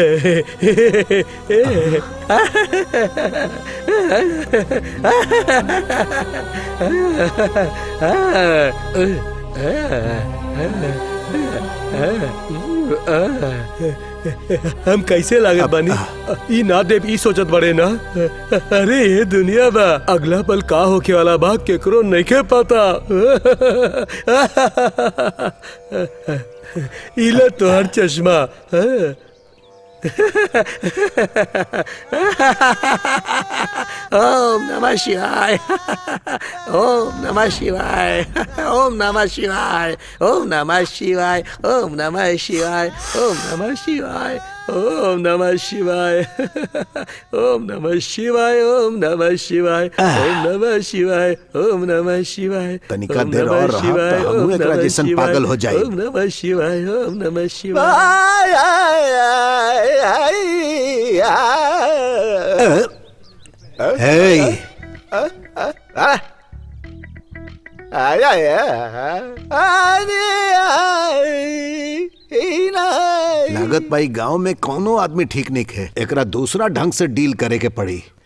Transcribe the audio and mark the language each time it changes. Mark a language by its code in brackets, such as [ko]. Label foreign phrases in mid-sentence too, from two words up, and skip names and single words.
[bho] हम कैसे लागत बानी? ई ना देव ई सोचत बड़े ना। अरे ये दुनिया बा, अगला पल का होके वाला बा केकरो नइखे पता। इला तोहर चश्मा। [sa] ओम नमः शिवाय, ओम नमः शिवाय, ओम नमः शिवाय, ओम नमः शिवाय, ओम नमः शिवाय, ओम नमः शिवाय, ओम नमः शिवाय, ओम नमः शिवाय, ओम नमः शिवाय, ओम नमः शिवाय, ओम नमः शिवाय। [bho] तनिका देर और रहा तो हम एकरा जैसन पागल हो जाए। [sa] ओम नमः शिवाय, ओम नमः शिवाय। [bho] लागत भाई गांव में कोनो आदमी ठीक नहीं है, एकरा दूसरा ढंग से डील करे के पड़ी।